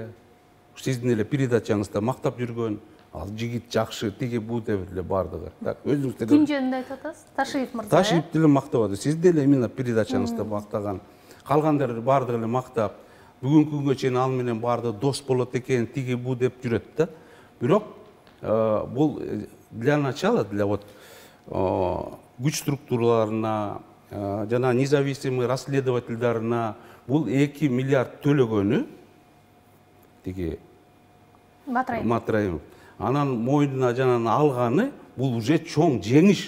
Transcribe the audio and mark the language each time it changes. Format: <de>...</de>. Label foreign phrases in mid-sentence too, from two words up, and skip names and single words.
<ky>Сиздин эле передачаңызда мактап жүргөн, ал жигит жакшы, тиги бу деп эле бардыгы. Так, өзүңүз Ким жөнүндө айтып атасыз? Ташиев мырза. Ташиев деле мактап атат. Сиз деле именно передачаңызда мактаган. Калгандары бардыгы эле мактап, бүгүнкү күнгө чейин ал менен барды дос болот экен, тиги бу деп жүрөт да. Бирок бул</ky> <ru>для начала, для вот</ru> <ky>күч структураларына, жана независимый расследовательдарына бул 2 миллиард төлөгөнү тиги Матраимов. Анан мойнуна жанагы алганы бул уже чоң жеңиш.</ky>